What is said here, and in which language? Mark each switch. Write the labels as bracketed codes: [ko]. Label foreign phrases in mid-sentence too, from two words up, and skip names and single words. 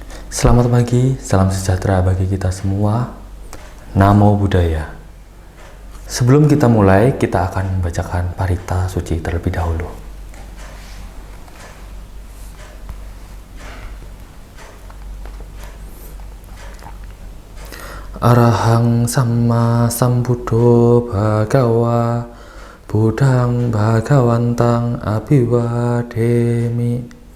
[id] Selamat pagi, salam sejahtera bagi kita semua. [pi] Namo Buddhaya. [id] Sebelum kita mulai, kita akan membacakan parita suci terlebih dahulu. [pi] Arahang Samma Sambuddho Bhagawa Buddhang Bhagawantang Abhivademi